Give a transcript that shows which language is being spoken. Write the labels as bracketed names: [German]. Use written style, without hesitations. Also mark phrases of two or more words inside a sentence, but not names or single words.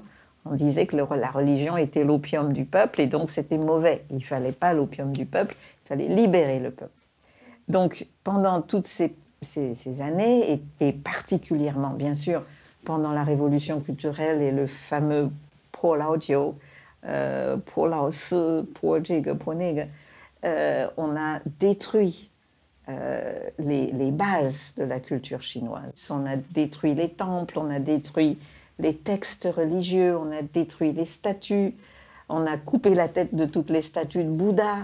[French] On disait que la religion était l'opium du peuple et donc c'était mauvais. Il ne fallait pas l'opium du peuple, il fallait libérer le peuple. Donc, pendant toutes ces années, et particulièrement, bien sûr, pendant la révolution culturelle et le fameux Po Lao Jiu, Po Lao Si, Po Zhiga, Po Nega, on a détruit les bases de la culture chinoise. On a détruit les temples, on a détruit les textes religieux, on a détruit les statues, on a coupé la tête de toutes les statues de Bouddha.